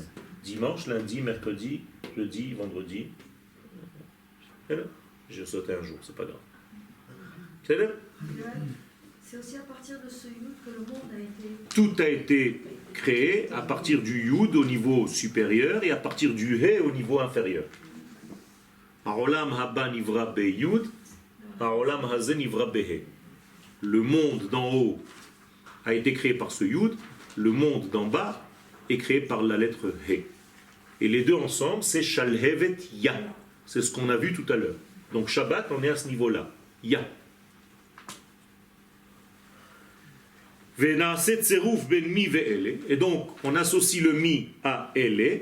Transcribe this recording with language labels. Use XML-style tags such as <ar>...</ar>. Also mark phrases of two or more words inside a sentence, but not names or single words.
<fr>Dimanche, lundi, mercredi, jeudi, vendredi. J'ai sauté un jour, c'est pas grave. C'est là? C'est aussi à partir de ce Yud que le monde a été... Tout a été créé à partir du Yud au niveau supérieur et à partir du He au niveau inférieur.</fr> <he>העולם הבא נברא ב יו"ד, העולם הזה נברא ב ה"א.</he> <fr>Le monde d'en haut a été créé par ce Yud, le monde d'en bas est créé par la lettre He. Et les deux ensemble, c'est</fr> <he>שלהבת יה.</he> <fr>C'est ce qu'on a vu tout à l'heure. Donc Shabbat, on est à ce niveau-là. Ya. Et donc, on associe le mi à ele.</fr>